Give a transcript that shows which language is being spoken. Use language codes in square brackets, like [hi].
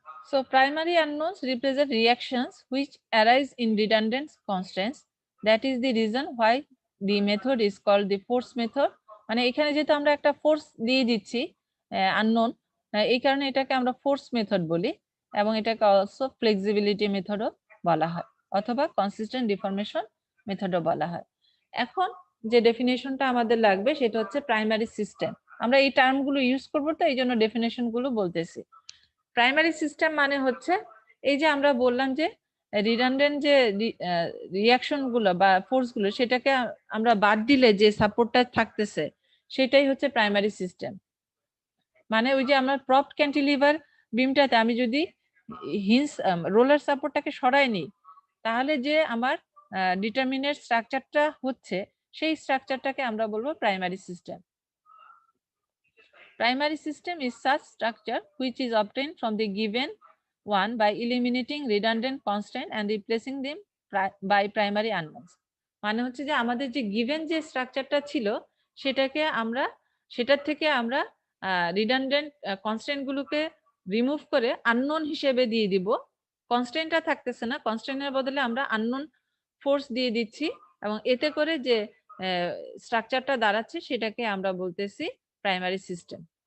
[en] So primary unknowns represent reactions which arise in redundant constants. That is the reason why the method is called the force method. [bn] মানে এখানে যেহেতু আমরা একটা force দিয়ে দিচ্ছি unknown, এই কারণে এটাকে আমরা ফোর্স মেথড বলি, এবং এটাকে অলসো ফ্লেক্সিবিলিটি মেথডও বলা হয়, অথবা কনসিস্টেন্ট ডিফরমেশন মেথডও বলা হয়। এখন যে ডেফিনেশনটা আমাদের লাগবে সেটা হচ্ছে প্রাইমারি সিস্টেম। আমরা এই টার্মগুলো ইউজ করবো, তো এই জন্য ডেফিনেশন গুলো বলতেছি। প্রাইমারি সিস্টেম মানে হচ্ছে এই যে আমরা বললাম যে রিডান্ডেন্ট যে রিঅ্যাকশন গুলো বা ফোর্স গুলো, সেটাকে আমরা বাদ দিলে যে সাপোর্টটা থাকতেছে সেটাই হচ্ছে প্রাইমারি সিস্টেম। মানে ওই যে আমরা প্রপ ক্যান্টিলিভার বিমটাতে আমি যদি হিন্স রোলার সাপোর্টটাকে সরাই নিই, তাহলে যে আমার ডিটারমিনেট স্ট্রাকচারটা হচ্ছে, সেই স্ট্রাকচারটাকে আমরা বলবো primary system. [en] Primary system is such structure which is obtained from the given one by eliminating redundant constant and replacing them by primary unknowns. [bn] মানে হচ্ছে যে আমাদের যে গিভেন যে স্ট্রাকচারটা ছিল সেটাকে আমরা, সেটার থেকে আমরা রিডান্ডেন্ট কনস্ট্যান্ট গুলোকে রিমুভ করে আননোন হিসেবে দিয়ে দিব, কনস্ট্যান্টটা থাকতেছে না, কনস্ট্যান্টের বদলে আমরা আননোন ফোর্স দিয়ে দিচ্ছি এবং এতে করে যে স্ট্রাকচারটা দাঁড়াচ্ছে সেটাকে আমরা বলতেছি প্রাইমারি সিস্টেম।